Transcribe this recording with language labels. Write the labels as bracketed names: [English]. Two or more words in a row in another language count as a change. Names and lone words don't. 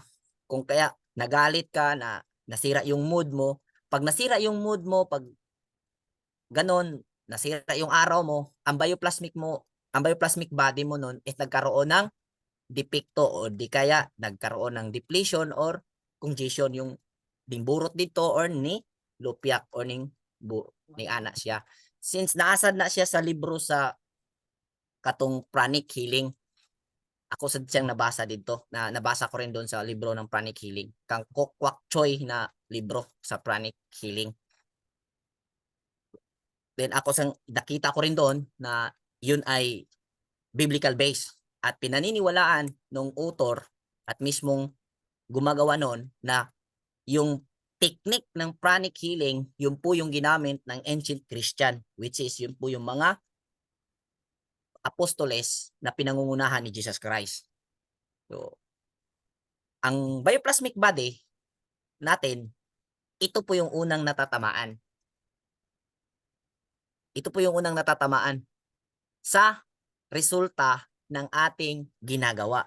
[Filipino] Kung kaya nagalit ka, na nasira yung mood mo, pag nasira yung mood mo, pag ganon, nasira yung araw mo, ang bioplasmic body mo nun is nagkaroon ng depekto o di kaya nagkaroon ng depletion or congestion yung burot dito or [Cebuano] ni lupyak or ning ana siya. Since naasad na siya sa libro sa katong pranic healing, [Filipino] ako sa siyang nabasa dito, na nabasa ko rin doon sa libro ng pranic healing, kang Kok Kwak Choi na libro sa pranic healing. Then ako nakita ko rin doon na yun ay biblical base at pinaniniwalaan ng author at mismong gumagawa noon na yung technique ng pranic healing, yun po yung ginamit ng [English] ancient Christian, [Filipino] which is yun po yung mga apostoles na pinangungunahan ni Jesus Christ. So, ang bioplasmic body natin, ito po yung unang natatamaan. Ito po yung unang natatamaan sa resulta ng ating ginagawa.